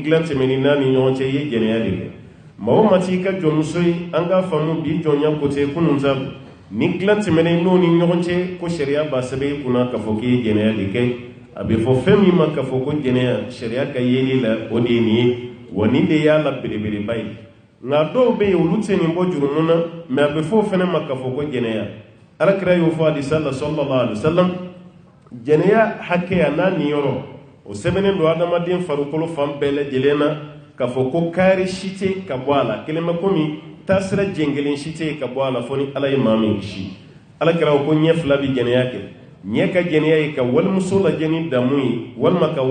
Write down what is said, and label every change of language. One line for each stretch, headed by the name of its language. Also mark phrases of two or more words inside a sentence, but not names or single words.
Bambara: dilan tɛmɛni n'a ni ɲɔgɔn cɛ i ye jɛnɛya de kɛ maa o maa t'i ka jɔnmuso ye an k'a faamu bi jɔnya kote kunun ta ni dilan tɛmɛna n'o ni ɲɔgɔn cɛ ko sariya b'a sɛbɛn i kunna k'a fɔ k'i ye jɛnɛya de kɛ a bɛ fɔ fɛn min ma k'a fɔ ko jɛnɛya sariya ka yeli la o de ye nin ye wa nin de y'a la belebeleba ye nka dɔw bɛ yen olu tɛ nin bɔ jurumu na mais a bɛ fɔ o fana ma k'a fɔ ko jɛnɛya alakira y'o fɔ hadisa la
Arabic: صلى الله عليه وسلم
Bambara: jɛnɛya hakɛya n'a niyɔrɔ o sɛbɛnnen don adamaden farikolo fan bɛɛ lajɛlen na k'a fɔ ko kaari si tɛ ka bɔ a la kelen bɛ komi taasira jɛnkelen si tɛ ka bɔ a la fo ni ala ye maa min kisi alakira ko ɲɛ fila bɛ jɛnɛya kɛ ɲɛ ka jɛnɛya ye ka walimuso lajɛ ni damu ye walima ka